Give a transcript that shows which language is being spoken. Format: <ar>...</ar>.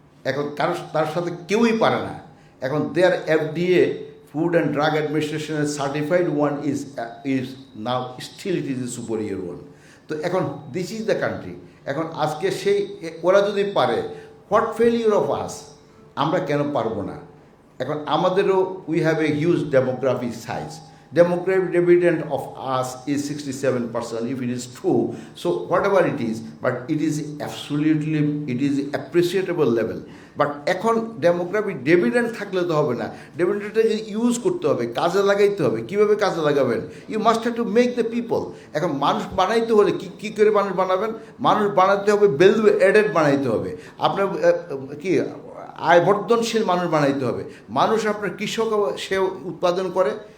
<bn>এখন তার সাথে কেউই পারে না।</bn> <en>এখন there FDA, food and drug অ্যাডমিনিস্ট্রেশনের certified one is now still it is a superior one.</en> <bn>তো এখন</bn> <en>This is the country.</en> <bn>এখন আজকে সেই ওরা যদি পারে,</bn> <en>what failure of us,</en> <bn>আমরা কেন পারবো না? এখন আমাদেরও</bn> <en>We have a huge demographic size. Demographic dividend of us is 67%, if it is true. So whatever it is, but it is absolutely, it is appreciable level.</en> <bn>But এখন demographic dividend থাকলে তো হবে না, ডিভিডেন্ডটাকে ইউজ করতে হবে, কাজে লাগাইতে হবে। কীভাবে কাজে লাগাবেন?</bn> <en>You must have to make the people.</en> <bn>এখন মানুষ বানাইতে হলে কী করে মানুষ বানাবেন? মানুষ বানাতে হবে, ভ্যালু অ্যাডেড বানাইতে হবে। আপনার কি আয় বর্ধনশীল মানুষ বানাইতে হবে। মানুষ আপনার কৃষক, সে উৎপাদন করে,</bn>